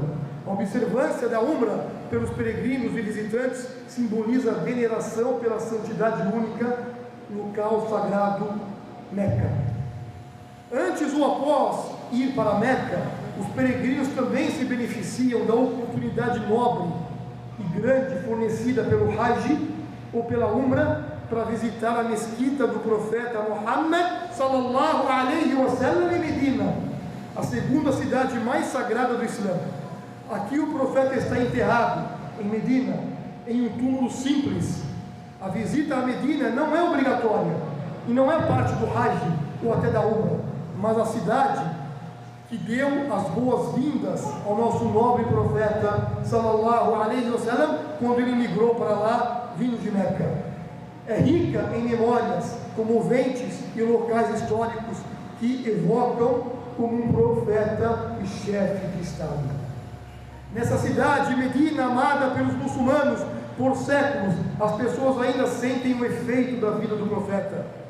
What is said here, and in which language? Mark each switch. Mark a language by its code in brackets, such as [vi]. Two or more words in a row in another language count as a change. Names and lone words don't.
[pt] A observância da Umrah pelos peregrinos e visitantes simboliza a veneração pela santidade única no local sagrado Meca. Antes ou após ir para Meca, os peregrinos também se beneficiam da oportunidade nobre e grande fornecida pelo Hajj ou pela Umrah para visitar a mesquita do profeta Muhammad [ar] صلى الله عليه وسلم [pt] em Medina, a segunda cidade mais sagrada do Islã. Aqui o profeta está enterrado, em Medina, em um túmulo simples. A visita a Medina não é obrigatória e não é parte do Hajj ou até da Umrah, mas a cidade que deu as boas-vindas ao nosso nobre profeta [ar] صلى الله عليه وسلم [pt] quando ele migrou para lá, vindo de Meca. É rica em memórias comoventes e locais históricos que evocam como um profeta e chefe de Estado. Nessa cidade, Medina, amada pelos muçulmanos por séculos, as pessoas ainda sentem o efeito da vida do profeta.